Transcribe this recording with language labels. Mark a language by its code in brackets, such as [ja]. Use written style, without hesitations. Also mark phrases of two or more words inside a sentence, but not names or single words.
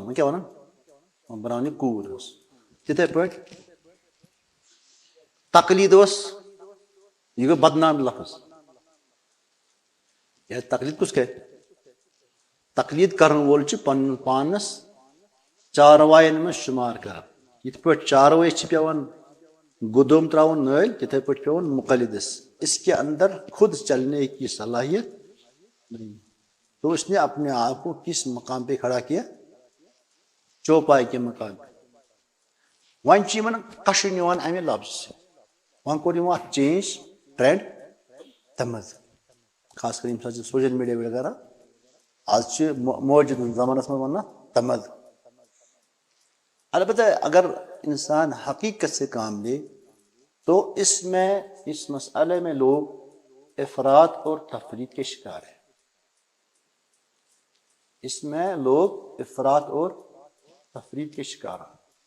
[ks] وۄنۍ کیٛاہ وَنان وۄنۍ بَناوَن یہِ کوٗر ٲس. تِتھَے پٲٹھۍ تقلیٖد اوس یہِ گوٚو بدنام لفظ. یا تقلیٖد کُس کرِ؟ تقلیٖد کَرن وول چھُ پَنُن پانَس چاروایَن منٛز شُمار کران. یِتھ پٲٹھۍ چاروٲے چھِ پیٚوان گُدُم ترٛاوُن نٲلۍ تِتھَے پٲٹھۍ پیٚوان مُقلِدَس. [ur] اس کے اندر خود چلنے کی صلاحیت نہیں تو اس نے اپنے آپ کو کس مقام پہ کھڑا کیا؟ چوپائے کے مقام پہ. [ks] وۄنۍ چھِ یِمن کَشُن یِوان اَمہِ لفظ سے. وۄنۍ کوٚر یِمو اَتھ [en] change trend [ks] تَمہِ خاص کر ییٚمہِ ساتہٕ [en] social media [ks] وغیرہ آز چھِ موجوٗد زمانس منٛز وَنان تَمد. [ur] البتہ اگر انسان حقیقت سے کام لے تو اس میں اس مسئلے میں لوگ افراط اور تفریط کے شکار ہیں. اس میں لوگ افراط اور تفریط کے شکار ہیں.